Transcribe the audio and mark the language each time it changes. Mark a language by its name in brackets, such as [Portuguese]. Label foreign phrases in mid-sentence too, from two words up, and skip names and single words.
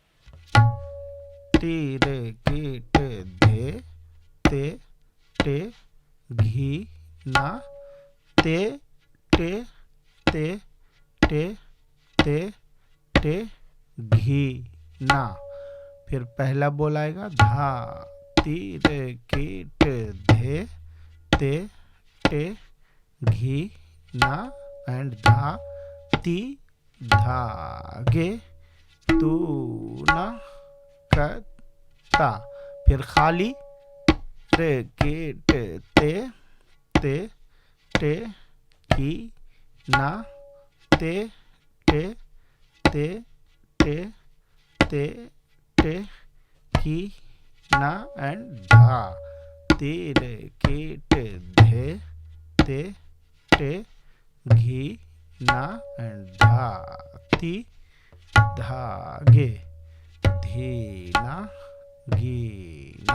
[Hindi] टी रे की धे ते घी ना ते घी ना। फिर पहला बोल आएगा धा ती रे की धे ते घी ना एंड धा ती धागे तू ना क ता। फिर खाली रे की ते की ना ते की ना एंड धा ती रे की धे ते घी ना एंड धा ती धागे धीना गीना।